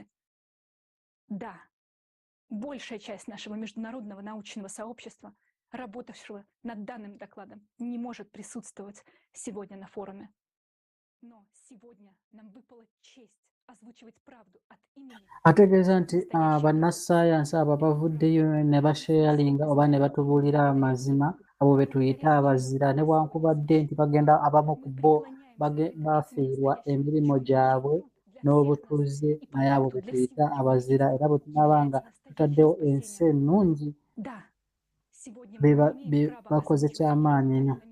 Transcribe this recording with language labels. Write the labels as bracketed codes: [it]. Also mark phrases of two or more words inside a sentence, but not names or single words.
[ru] Да, большая часть нашего международного научного сообщества, работавшего над данным докладом, не может присутствовать сегодня на форуме. Но сегодня нам выпала честь озвучивать правду от имени. [lg] Ategeeza nti bannassaayansi abo bavuddeyo ne basharinga oba ne batubuulira amazima abo be tuyita abazira newankubadde nti bagenda abamu ku bo bafiirwa emirimu gyabwe n'obutuuze naye abo be tuyita abazira era bwe tunaba nga tutaddewo ensi ennungi bakoze kyamaanyi nnyo.